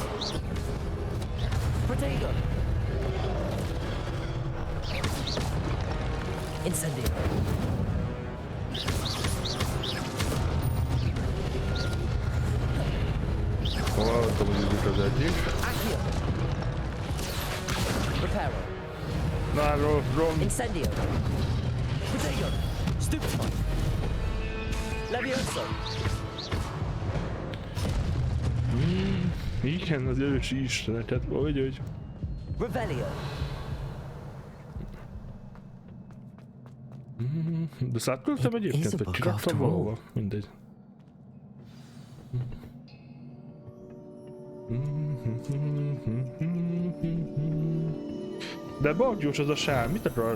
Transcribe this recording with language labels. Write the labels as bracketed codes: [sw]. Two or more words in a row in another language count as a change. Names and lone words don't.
[hu] Potato. Incendio. Hallottam, hogy ügyük az egyik. Reparo. Na, Ron. Incendio. Potato. Stupefy. Levioso. Igen, az ősi isteneket, hogy... Revelio. De szátküldtem egyébként, vagy kiraktam valahova? Mindegy. De bagyós az a sál, mit akarsz?